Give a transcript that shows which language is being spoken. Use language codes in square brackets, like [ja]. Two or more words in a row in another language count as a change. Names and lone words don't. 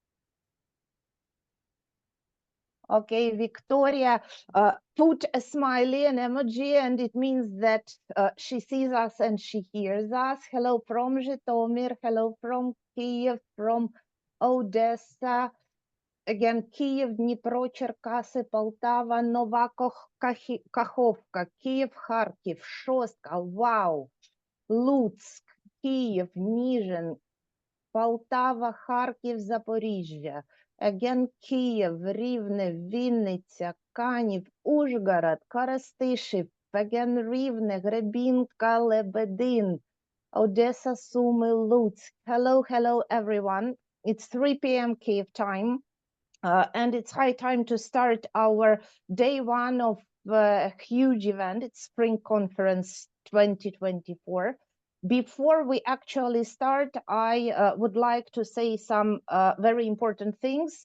[en] Okay, Victoria put a smiley, an emoji, and it means that she sees us and she hears us. Hello from Zhytomyr, hello from Kiev, from Odessa, again, Kiev, Dnipro, Черкаси, Poltava, Nova Kakhovka, Kiev, Kharkiv, Shostka, wow, Lutsk, Kiev, Nizhyn, Полтава, Харків, Запоріжжя. Again, Київ, Рівне, Вінниця, Канів, Ужгород, Коростишів. Again, Рівне, Гребінка, Лебедин, Odessa, Sumy, Lutsk. Hello, everyone. It's 3 p.m. Kiev time, and it's high time to start our day one of a huge event. It's Spring Conference 2024. Before we actually start, I would like to say some very important things.